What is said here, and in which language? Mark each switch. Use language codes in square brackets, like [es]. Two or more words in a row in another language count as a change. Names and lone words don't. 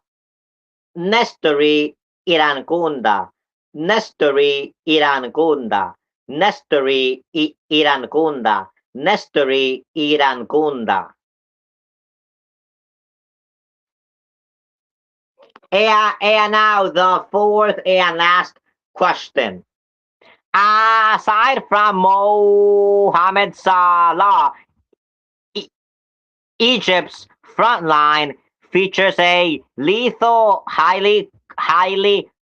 [en] Nestori Irangunda. Nestori Irangunda. Nestori Irangunda. Nestori Irangunda. And now the fourth and last question. Aside from Mohamed Salah, Egypt's front line features a lethal, highly